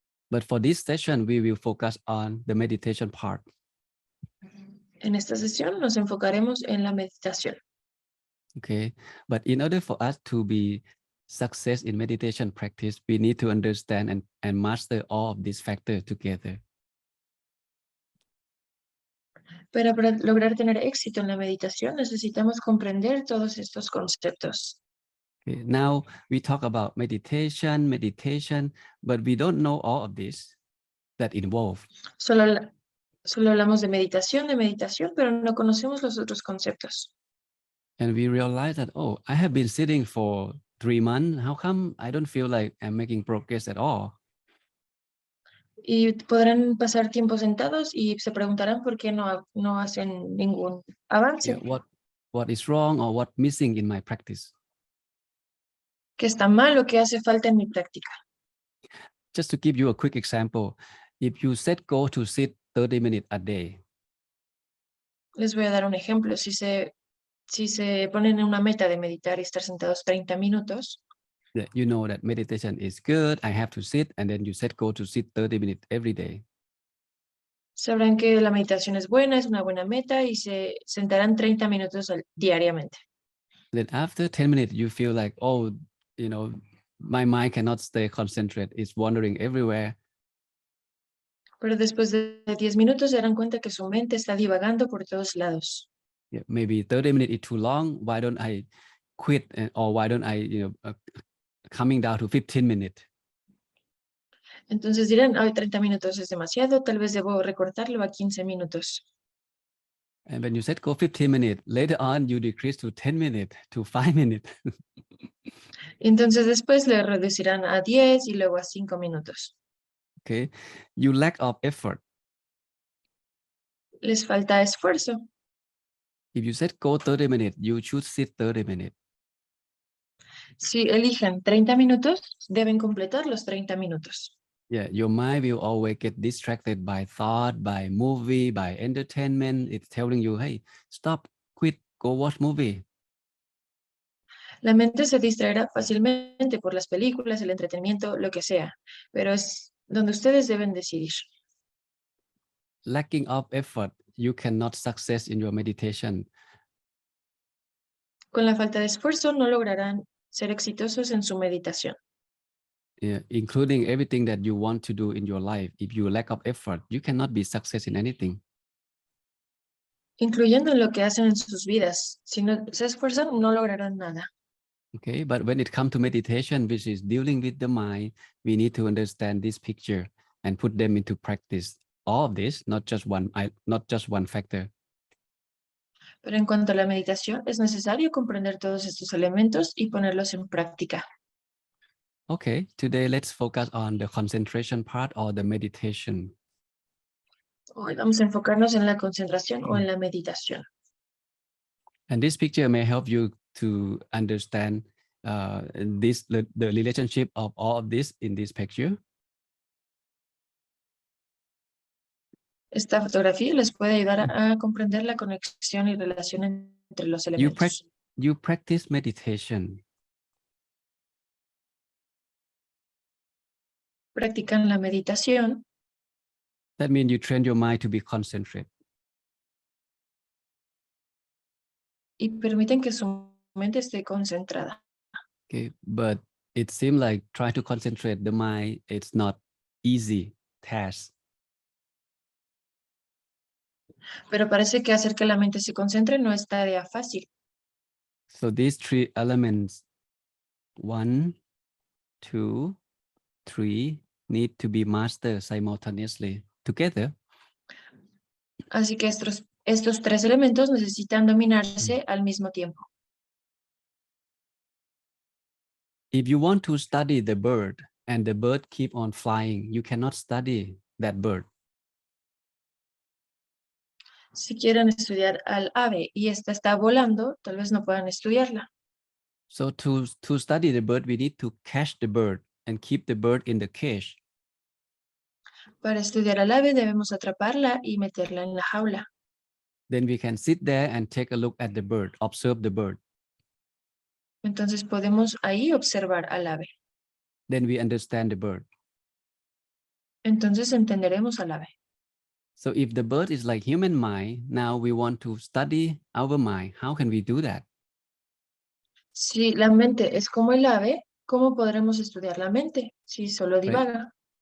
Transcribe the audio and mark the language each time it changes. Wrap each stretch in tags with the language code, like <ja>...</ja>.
<en>But for this session, we will focus on the meditation part.</en> <es>En esta sesión nos enfocaremos en la meditación.</es> <en>Okay, but in order for us to be success in meditation practice, we need to understand and master all of these factors together.</en> <es>Pero para lograr tener éxito en la meditación necesitamos comprender todos estos conceptos.</es> <en>Okay, now we talk about meditation, but we don't know all of this that involve.</en> <es>Solo hablamos de meditación, pero no conocemos los otros conceptos.</es> <en>And we realize that, oh, I have been sitting for 3 months. How come I don't feel like I'm making progress at all?</en> <es>Y podrán pasar tiempo sentados y se preguntarán por qué no hacen ningún avance.</es> <en>Yeah, what is wrong or what missing in my practice?</en> <es>¿Qué está mal o qué hace falta en mi práctica?</es> <en>Just to give you a quick example, if you set goal to sit 30 minutes a day,</en> <es>Les voy a dar un ejemplo. Si se ponen una meta de meditar y estar sentados 30 minutos,</es> <en>you know that meditation is good, I have to sit, and then you set goal to sit 30 minutes every day.</en> <es>sabrán que la meditación es buena, es una buena meta y se sentarán 30 minutos diariamente.</es> <en>Then after 10 minutes, you feel like, oh, you know, my mind cannot stay concentrated. It's wandering everywhere.</en> <es>Pero después de 10 minutos se darán cuenta que su mente está divagando por todos lados.</es> <en>Yeah, maybe 30 minutes is too long. Why don't I quit? Or why don't I, coming down to 15 minutes?</en> <es>Entonces dirán, hoy 30 minutos es demasiado, tal vez debo recortarlo a 15 minutos.</es> <en>And when you said go 15 minutes, later on you decrease to 10 minutes, to 5 minutes.</en> <es>Entonces después le reducirán a 10 y luego a 5 minutos.</es> <en>Okay, you lack of effort.</en> <es>Les falta esfuerzo.</es> <en>If you said go 30 minutes, you should sit 30 minutes.</en> <es>Si eligen 30 minutos, deben completar los 30 minutos.</es> <en>Yeah, your mind will always get distracted by thought, by movie, by entertainment. It's telling you, hey, stop, quit, go watch movie.</en> <es>La mente se distraerá fácilmente por las películas, el entretenimiento, lo que sea, pero es donde ustedes deben decidir.</es> <en>Lacking of effort, you cannot success in your meditation.</en> <es>Con la falta de esfuerzo no lograrán ser exitosos en su meditación.</es> <en>Yeah, including everything that you want to do in your life. If you lack of effort, you cannot be success in anything.</en> <es>Incluyendo en lo que hacen en sus vidas. Si no se esfuerzan, no lograrán nada.</es> <en>Okay, but when it comes to meditation, which is dealing with the mind, we need to understand this picture and put them into practice. All of this, not just one factor.</en> <es>Pero en cuanto a la meditación, es necesario comprender todos estos elementos y ponerlos en práctica.</es> <en>Okay, today let's focus on the concentration part or the meditation.</en> <es>Hoy vamos a enfocarnos en la concentración o en la meditación.</es> <en>And this picture may help you to understand the relationship of all of this in this picture.</en> <es>Esta fotografía les puede ayudar a comprender la conexión y relación entre los elementos.</es> <en>You practice meditation.</en> <es>Practican la meditación.</es> <en>That means you train your mind to be concentrated.</en> <es>Y permiten que su mente esté concentrada.</es> <en>Okay, but it seems like trying to concentrate the mind, it's not easy task.</en> <es>Pero parece que hacer que la mente se concentre no es tarea fácil.</es> <en>So these three elements, 1, 2, 3, need to be mastered simultaneously together.</en> <es>Así que estos tres elementos necesitan dominarse al mismo tiempo.</es> <en>If you want to study the bird and the bird keep on flying, you cannot study that bird.</en> <es>Si quieren estudiar al ave y esta está volando, tal vez no puedan estudiarla.</es> <en>So to study the bird, we need to catch the bird and keep the bird in the cage.</en> <es>Para estudiar al ave debemos atraparla y meterla en la jaula.</es> <en>Then we can sit there and take a look at the bird, observe the bird.</en> <es>Entonces podemos ahí observar al ave.</es> <en>Then we understand the bird.</en> <es>Entonces entenderemos al ave.</es> <en>So if the bird is like human mind, now we want to study our mind. How can we do that?</en> <es>Si la mente es como el ave, ¿cómo podremos estudiar la mente si solo divaga?</es>